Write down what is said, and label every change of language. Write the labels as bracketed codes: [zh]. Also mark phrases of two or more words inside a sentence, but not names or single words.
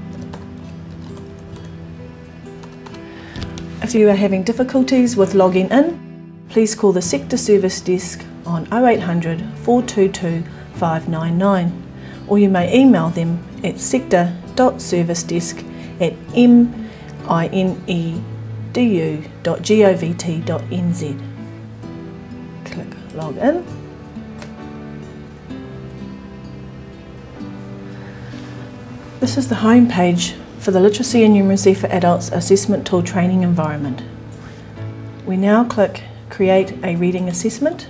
[en] If you are having difficulties with logging in, please call the Sector Service Desk on 0800 422 599, or you may email them at sector.servicedesk@minedu.govt.nz. Click log in. This is the home page for the Literacy and Numeracy for Adults Assessment Tool Training Environment. We now click Create a Reading Assessment.